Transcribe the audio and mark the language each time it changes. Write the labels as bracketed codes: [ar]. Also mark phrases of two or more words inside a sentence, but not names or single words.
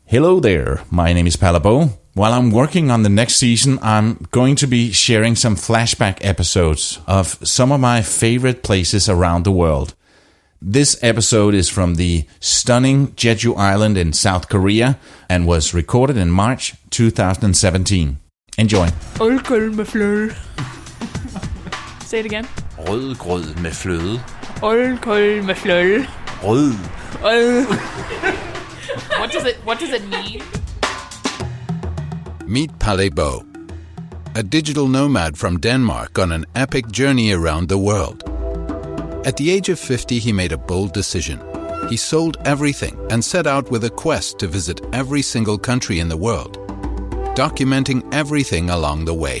[en] Hello there, my name is Palabo. While I'm working on the next season, I'm going to be sharing some flashback episodes of some of my favorite places around the world. This episode is from the stunning Jeju Island in South Korea and was recorded in March 2017. Enjoy. [da] Rødgrød med fløde. [en] Say it again. [da] Rødgrød med fløde. Rødgrød med fløde. Rød. [en] What does it mean? Meet Palebo, a digital nomad from Denmark on an epic journey around the world. At the age of 50, he made a bold decision. He sold everything and set out with a quest to visit every single country in the world, documenting everything along the way.